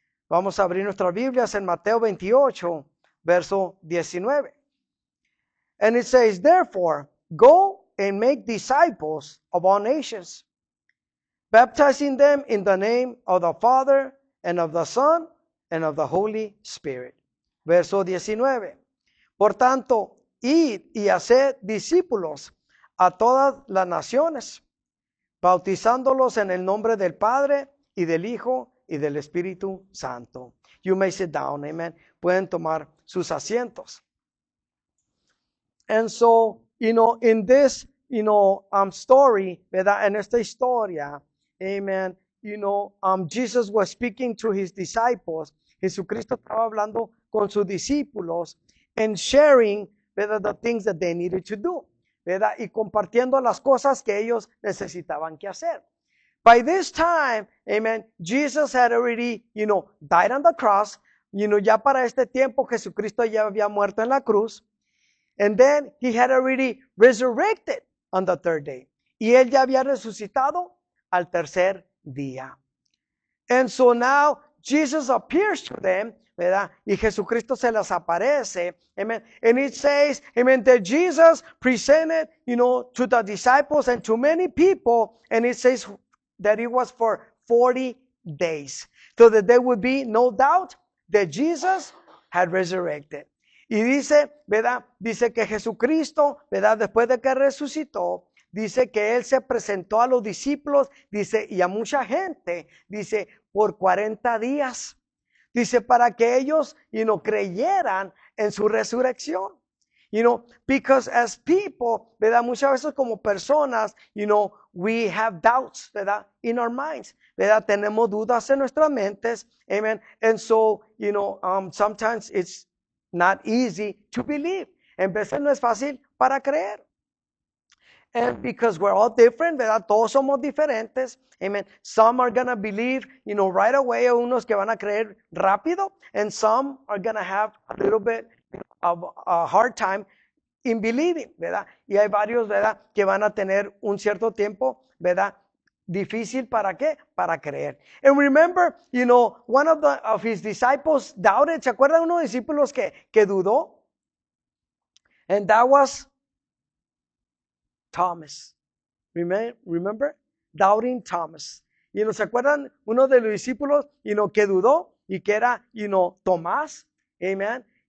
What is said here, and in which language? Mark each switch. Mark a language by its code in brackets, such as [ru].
[es] Vamos a abrir nuestras Biblias en Mateo 28, verso 19. [en] And it says, therefore, go and make disciples of all nations, baptizing them in the name of the Father and of the Son and of the Holy Spirit. [es] Verso 19. Por tanto, id y haced discípulos a todas las naciones, bautizándolos en el nombre del Padre y del Hijo y del Espíritu Santo. [en] You may sit down, amen. [es] Pueden tomar sus asientos. [en] And so, in this, story, [es] ¿verdad? En esta historia, [en] amen, Jesus was speaking to his disciples. [es] Jesucristo estaba hablando con sus discípulos [en] and sharing, [es] ¿verdad? [en] The things that they needed to do, [es] ¿verdad? Y compartiendo las cosas que ellos necesitaban que hacer. [en] By this time, amen, Jesus had already, died on the cross. [es] Ya para este tiempo Jesucristo ya había muerto en la cruz. [en] And then he had already resurrected on the third day. [es] Y él ya había resucitado al tercer día. [en] And so now Jesus appears to them, [es] ¿verdad? Y Jesucristo se les aparece. Amen. [en] And it says, amen, that Jesus presented, to the disciples and to many people. And it says that it was for 40 days. So that there would be no doubt that Jesus had resurrected. [es] Y dice, ¿verdad? Dice que Jesucristo, ¿verdad? Después de que resucitó, dice que él se presentó a los discípulos, dice, y a mucha gente, dice, por 40 días. Dice, para que ellos, creyeran en su resurrección. [en] Because as people, [es] ¿verdad? Muchas veces como personas, [en] we have doubts, [es] ¿verdad? [en] In our minds, [es] ¿verdad? Tenemos dudas en nuestras mentes, amen. [en] And so, sometimes it's not easy to believe. [es] En veces no es fácil para creer. [en] And because we're all different, [es] ¿verdad? Todos somos diferentes. Amen. [en] Some are going to believe, right away. [es] Unos que van a creer rápido. [en] And some are going to have a little bit of a hard time in believing, [es] ¿verdad? Y hay varios, ¿verdad? Que van a tener un cierto tiempo, ¿verdad? Difícil para qué? Para creer. [en] And remember, one of his disciples doubted. [es] ¿Se acuerdan uno de los discípulos que dudó? [en] And that was Thomas. Remember? Doubting Thomas. [es] ¿Se acuerdan uno de los discípulos, que dudó y que era, Tomás? Amen.